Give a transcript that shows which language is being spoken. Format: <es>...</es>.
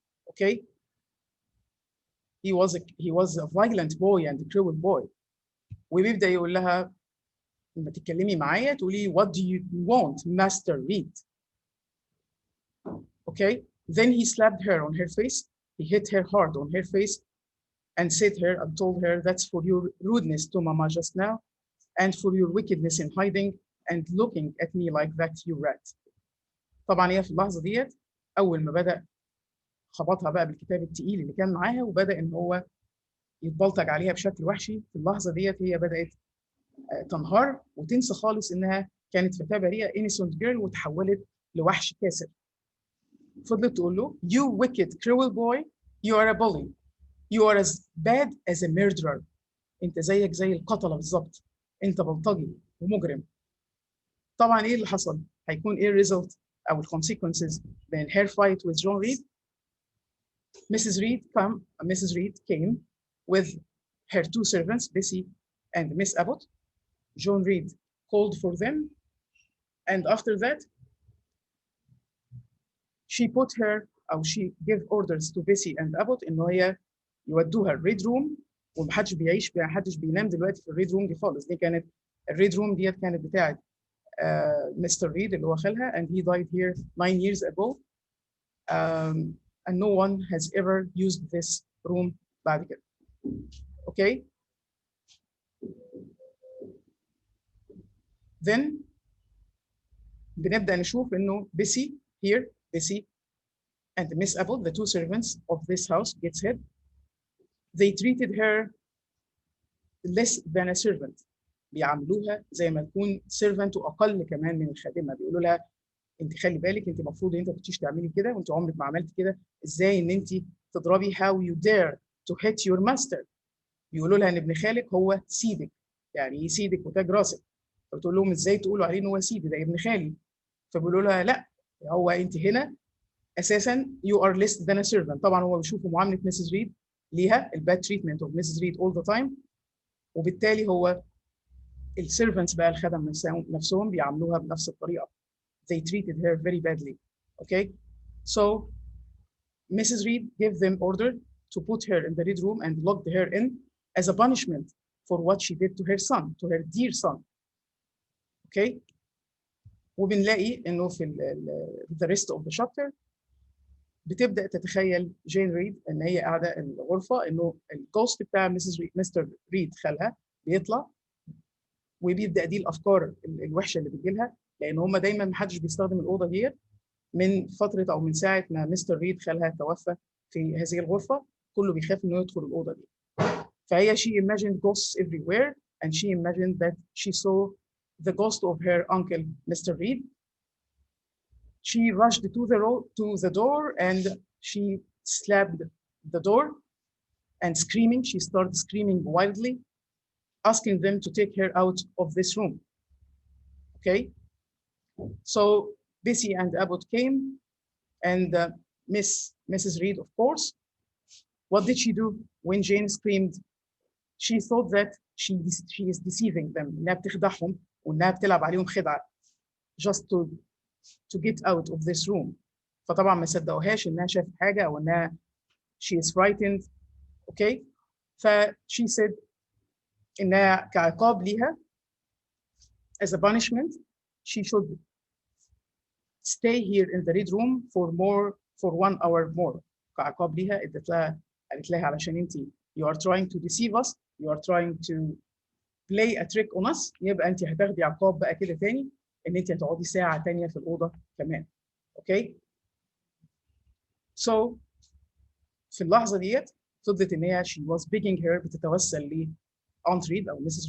<en>Okay, he was a violent boy and a cruel boy،</en> <ar>وبيبدأ يقول لها لما تتكلمي معايا تقولي</ar> <en>what do you want, Master Reed? Okay, then he slapped her on her face, he hit her hard on her face and said her and told her that's for your rudeness to Mama just now and for your wickedness in hiding and looking at me like that, you rat.</en> <ar>طبعا هي في اللحظة ديت أول ما بدأ خبطها بقى بالكتاب التقيل اللي كان معاها وبدأ إن هو يتبلطج عليها بشكل وحشي. في اللحظة ديت هي بدأت تنهار وتنسى خالص إنها كانت فتاة بريئة</ar> <en>innocent girl</en> <ar>وتحولت لوحش كاسر. فضلت تقول له</ar> <en>you wicked cruel boy, you are a bully, you are as bad as a murderer.</en> <ar>انت زيك زي القتلة بالظبط، انت بلطجي ومجرم. طبعا ايه اللي حصل؟ هيكون ايه الريزلت او الكونسيكونسز من</ar> <en>her fight with John Reed؟</en> <ar>Mrs.</ar> <en>Reed came with her two servants, Bessie and Miss Abbott. John Reed called for them, and after that she put her او she gave orders to Bessie and Abbott</en> <ar>ان هي يودوها الريد روم، ومحدش محدش بينام دلوقتي في الريد روم دي خالص. دي كانت الريد روم ديت كانت بتاعت مستر ريد اللي هو خالها،</ar> <en>and he died here 9 years ago, and no one has ever used this room</en> <ar>بعد كده.</ar> <en>Okay, then</en> <ar>بنبدأ نشوف إنه</ar> <en>Bessie here, Bessie and Miss Abbott, the two servants of this house, gets hit. They treated her less than a servant.</en> <ar>بيعاملوها زي ما تكون servant وأقل كمان من الخادمة. بيقولوا لها أنت خلي بالك، أنت المفروض أنت ما كنتيش تعملي كده، وأنت عمرك ما عملتي كده. إزاي إن أنت تضربي</ar> <en>how you dare to hit your master.</en> <ar>بيقولوا لها إن ابن خالك هو سيدك، يعني إيه سيدك وتاج راسك. فبتقول لهم إزاي تقولوا عليه إن هو سيدي، ده ابن خالي. فبيقولوا لها لا، هو أنت هنا اساسا</ar> <en>you are less than a servant.</en> <ar>طبعا هو بيشوفوا معامله ميسيس ريد ليها الباد تريتمنت اوف ميسيس ريد</ar> <en>all the time،</en> <ar>وبالتالي هو السيرفنتس بقى الخدم نفسهم بيعاملوها بنفس الطريقه.</ar> <en>they treated her very badly. Okay, so Mrs. Reed gave them order to put her in the read room and locked her in as a punishment for what she did to her son, to her dear son.</en> <ar>Okay, وبنلاقي انه في</ar> <en>the rest of the chapter</en> <ar>بتبدا تتخيل جين ريد ان هي قاعده الغرفه، انه الجوست بتاع مستر ريد خالها بيطلع، وبيبدا دي الافكار الوحشه اللي بتجي لها لان هم دايما ما حدش بيستخدم الاوضه ديت من فتره او من ساعه ما مستر ريد خالها توفى في هذه الغرفه، كله بيخاف انه يدخل الاوضه دي.</ar> <en>فهي she imagined ghosts everywhere and she imagined that she saw the ghost of her uncle Mr. Reed. She rushed to the door and she slapped the door and screaming, she started screaming wildly, asking them to take her out of this room. Okay, so Bessie and Abbott came and Mrs. Reed, of course. What did she do when Jane screamed? She thought that she is deceiving them,</en> <ar>إنها بتخدعهم وإنها بتلعب عليهم خدعة</ar> <en>just to get out of this room.</en> <ar>فطبعا ما صدقوهاش إنها شافت حاجة أو إنها</ar> <en>she is frightened. Okay, ف she said</en> <ar>إنها كعقاب ليها</ar> <en>as a punishment she should stay here in the red room for 1 hour more.</en> <ar>كعقاب ليها قالت لها علشان انت</ar> <en>you are trying to deceive us, you are trying to play a trick on us،</en> <ar>يبقى انت هتاخدي عقاب بقى كده تاني ان انت هتقعدي ساعة تانية في الأوضة كمان. اوكي؟ so في اللحظة ديت فضلت ان هي</ar> <en>she was begging her،</en> <ar>بتتوسل ل Aunt Reed او Mrs.</ar>